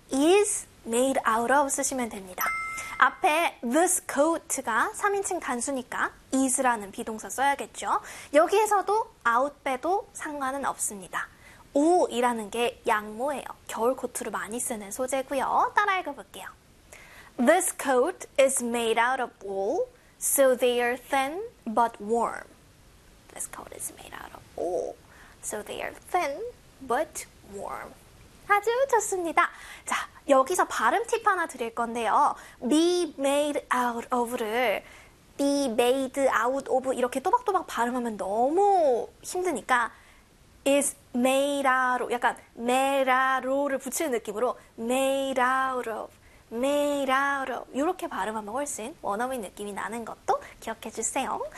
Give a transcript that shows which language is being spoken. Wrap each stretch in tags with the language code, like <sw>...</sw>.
<ko>is made out of 쓰시면 됩니다. 앞에 this coat가 3인칭 단수니까 is라는 비동사 써야겠죠. 여기에서도 out 빼도 상관은 없습니다. 옷이라는 게 양모예요. 겨울 코트로 많이 쓰는 소재고요. 따라 읽어볼게요.</ko> <en>This coat is made out of wool, so they are thin but warm. This coat is made out of wool, so they are thin but warm.</en> <ko>아주 좋습니다. 자, 여기서 발음 팁 하나 드릴 건데요. Be made out of를 be made out of 이렇게 또박또박 발음하면 너무 힘드니까 is 메이라로 약간 메라로를 붙이는 느낌으로 made out of, made out of 이렇게 발음하면 훨씬 원어민 느낌이 나는 것도 기억해 주세요.</ko>